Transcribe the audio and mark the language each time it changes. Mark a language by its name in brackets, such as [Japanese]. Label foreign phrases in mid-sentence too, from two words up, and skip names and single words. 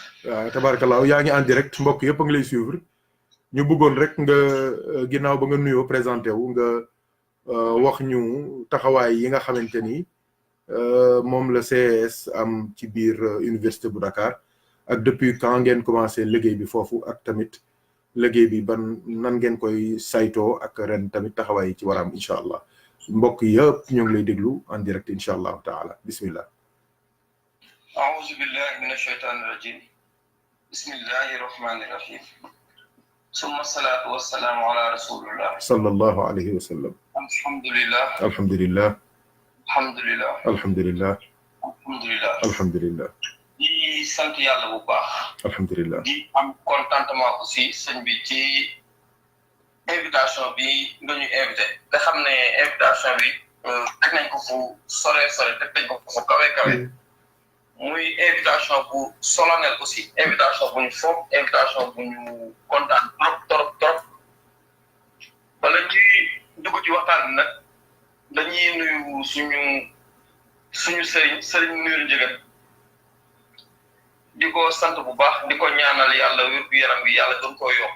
[Wolof] waaw tabarakallah yaa ngi [French] en direct [Wolof] mbokk yëpp a ngi lay suivre ñu bëggoon rek nga ginnaaw ba nga nuyoo présenté wu nga wax ñu taxawaay yi nga xamante ni moom la CES am ci biir université bu Dakar ak [French] depuis quand [Wolof] ngeen commencé liggéey bi foofu ak tamit liggéey bi ban nan ngeen koy saytoo ak ren tamit taxawaay yi ci waram [Arabic] إن شاء الله [Wolof] mbokk yëpp ñoo ngi lay déglu [French] en direct [Arabic] إن شاء الله تعالى [Wolof] bismillah. [Arabic] أعوذ بالله من الشيطان الرجيم بسم الله الرحمن الرحيم ثم الصلاة والسلام على رسول الله صلى الله عليه وسلم. الحمد لله alhamdulillah. الحمد لله alhamdulillah. الحمد لله alhamdulillah. [Wolof] di sant yàlla bu baax. [Arabic] alhamdulillah. [Wolof] di am [French] contentement aussi [Wolof] sëñ bi ci invitation bi nga ñu invité nga xam ne invitation bi teg nañ ko fu sore teg nañ ko fu kawe muy invitation bu [French] solennel aussi invitation [Wolof] bu ñu foog invitation bu ñu kontaan trop bala ñuy dugg ci waxtaan bi nag dañuy nuyu suñu sëriñ nuyul njëgal di ko sant bu baax di ko ñaanal yàlla wér-gu-yaram bi yàlla gën koo yokk